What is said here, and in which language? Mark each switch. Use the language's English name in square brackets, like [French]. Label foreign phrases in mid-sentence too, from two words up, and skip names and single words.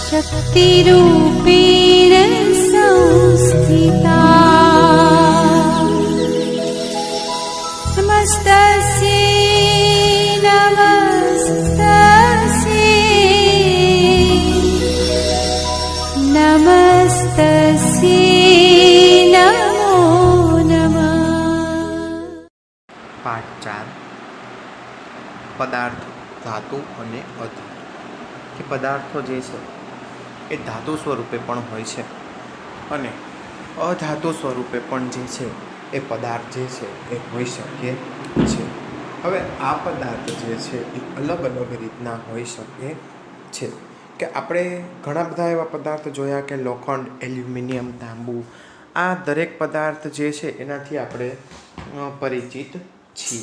[Sanskrit] शक्तिरूपेण संस्थिता नमस्तस्यै नमस्तस्यै नमो नमः। [Gujarati] પાઠ 4 પદાર્થ ધાતુ અને અધાતુ કે પદાર્થો જે છે એ ધાતુ સ્વરૂપે પણ હોય છે અને અધાતુ સ્વરૂપે પણ જે છે એ પદાર્થ જે છે એ હોઈ શકે છે। હવે આ પદાર્થ જે છે એ અલગ અલગ રીતના હોઈ શકે છે કે આપણે ઘણા બધા એવા પદાર્થ જોયા કે લોખંડ, એલ્યુમિનિયમ, તાંબુ, આ દરેક પદાર્થ જે છે એનાથી આપણે પરિચિત છીએ।